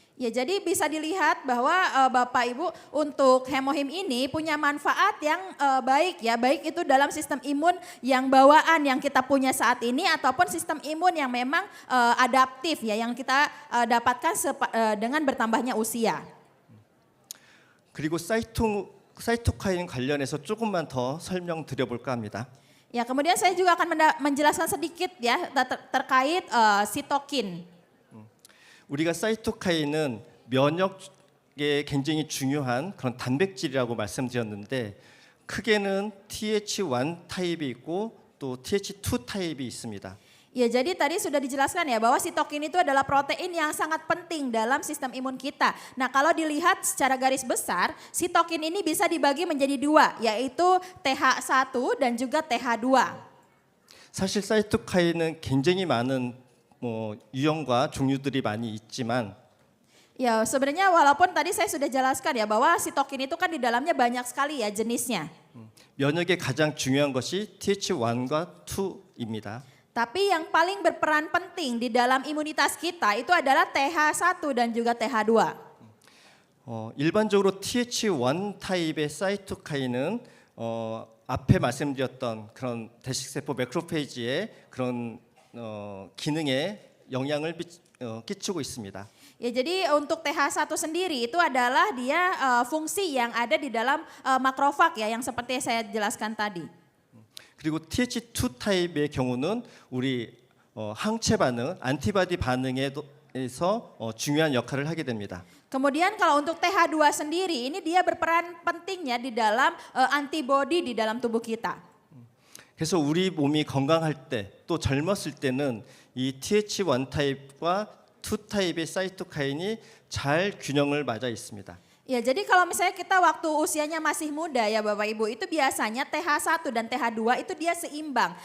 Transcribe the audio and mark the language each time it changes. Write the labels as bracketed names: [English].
[Indonesian] Ya jadi bisa dilihat bahwa Bapak Ibu untuk hemohim ini punya manfaat yang baik ya, baik itu dalam sistem imun yang bawaan yang kita punya saat ini ataupun sistem imun yang memang adaptif ya yang kita dapatkan dengan bertambahnya usia. [Korean] 그리고 사이토카인 관련해서 조금만 더 설명드려볼까 합니다. [Indonesian] Ya kemudian saya juga akan menjelaskan sedikit ya terkait sitokin. [Korean] 우리가 사이토카인은 면역에 굉장히 중요한 그런 단백질이라고 말씀드렸는데 크게는 TH1 타입이 있고 또 TH2 타입이 있습니다. [Indonesian] Ya jadi tadi sudah dijelaskan ya bahwa sitokin itu adalah protein yang sangat penting dalam sistem imun kita. Nah kalau dilihat secara garis besar, sitokin ini bisa dibagi menjadi dua, yaitu TH1 dan juga TH2. [Korean] 사실 사이토카인은 굉장히 많은 유형과 종류들이 많이 있지만 [Indonesian] Ya sebenarnya walaupun tadi saya sudah jelaskan ya bahwa sitokin itu kan di dalamnya banyak sekali ya jenisnya. [Korean] 면역에 가장 중요한 것이 TH1과 2입니다. [Indonesian] Tapi yang paling berperan penting di dalam imunitas kita itu adalah TH1 dan juga TH2. [Korean] 일반적으로 TH1 타입의 사이토카인은 앞에 말씀드렸던 그런 대식세포 매크로페이지의 그런 기능에 영향을 끼치고 있습니다. [Indonesian] Ya jadi untuk TH1 sendiri itu adalah dia fungsi yang ada di dalam makrofag ya yang seperti saya jelaskan tadi. [Korean] 그리고 TH2 타입의 경우는 우리 항체 반응, 안티바디 반응에서 중요한 역할을 하게 됩니다. [Indonesian] Kemudian kalau untuk TH2 sendiri ini dia berperan pentingnya di dalam antibodi di dalam tubuh kita. [Korean] 그래서 우리 몸이 건강할 때 또 젊었을 때는 이 TH1 타입과 2 타입의 사이토카인이 잘 균형을 맞아 있습니다. [Indonesian] Ya jadi kalau misalnya kita waktu usianya masih muda ya Bapak Ibu itu biasanya TH1 dan TH2 itu dia seimbang.